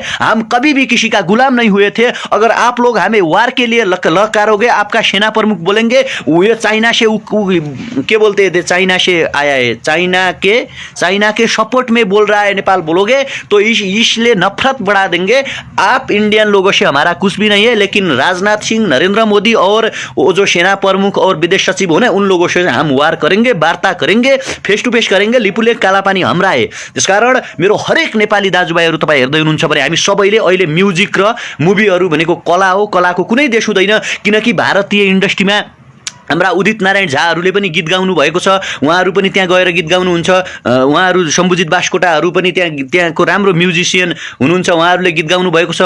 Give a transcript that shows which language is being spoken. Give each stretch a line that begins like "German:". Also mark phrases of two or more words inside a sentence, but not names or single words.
Hindi: हम कभी भी किसी का गुलाम नहीं हुए थे। अगर आप लोग हमें वार के लिए ललकारोगे, आपका सेना प्रमुख बोलेंगे वो चाइना से क्या बोलते थे, चाइना से आया है, चाइना के सपोर्ट में बोल रहा है नेपाल, बोलोगे तो इसलिए नफरत बढ़ा देंगे। आप इंडियन लोगों से हमारा कुछ भी नहीं है, लेकिन राजनाथ सिंह, नरेंद्र मोदी और वो जो सेना प्रमुख और विदेश सचिव होने, उन लोगों से हम वार करेंगे, वार्ता करेंगे,
English: face to face
Hindi: करेंगे।
Nepali: लिपुलेख कालापानी हाम्रा है। त्यसकारण मेरो हरेक नेपाली दाजुभाइहरू तपाईँ हेर्दै हुनुहुन्छ भने हामी सबैले अहिले म्युजिक र मुभीहरू भनेको कला हो, कलाको कुनै देश हुँदैन, किनकि भारतीय इन्डस्ट्रीमा हाम्रा उदित नारायण झाहरूले पनि गीत गाउनु भएको छ, उहाँहरू पनि त्यहाँ गएर गीत गाउनुहुन्छ। उहाँहरू शम्भुजित बास्कोटाहरू पनि त्यहाँको राम्रो म्युजिसियन हुनुहुन्छ, उहाँहरूले गीत गाउनु भएको छ।